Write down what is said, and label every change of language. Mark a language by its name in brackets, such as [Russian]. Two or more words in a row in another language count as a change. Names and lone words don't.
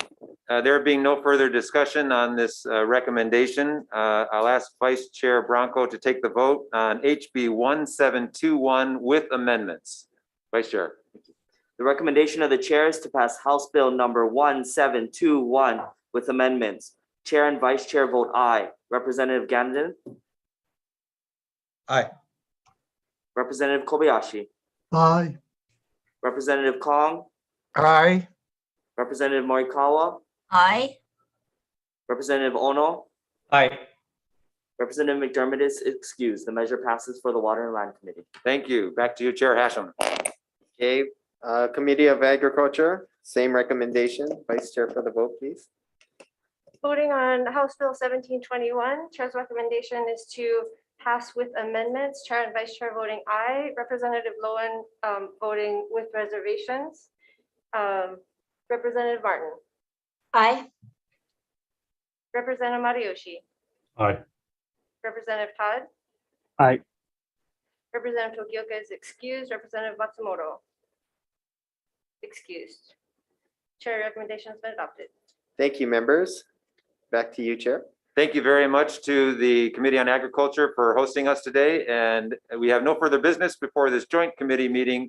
[English] There being no further discussion on this recommendation, I'll ask Vice Chair Bronco to take the vote on HB 1721 with amendments. Vice Chair. The recommendation of the chair is to pass House Bill number 1721 with amendments. Chair and Vice Chair vote aye. Representative Gandon? Aye. Representative Kobayashi? Aye. Representative Kong? Aye. Representative Morikawa? Aye. Representative Ono? Aye. Representative McDermott is excused. The measure passes for the Water and Land Committee. Thank you. Back to you, Chair Hashem. Okay, Committee of Agriculture, same recommendation. Vice Chair for the vote, please. Voting on House Bill 1721, Chair's recommendation is to pass with amendments. Chair and Vice Chair voting aye. Representative Lowen voting with reservations. Representative Martin. Aye. Representative Mariyoshi. Aye. Representative Todd. Aye. Representative Tokioka is excused. Representative Matsumoto. Excused. Chair recommendation has been adopted. Thank you, members. Back to you, Chair. Thank you very much to the Committee on Agriculture for hosting us today. And we have no further business before this joint committee meeting.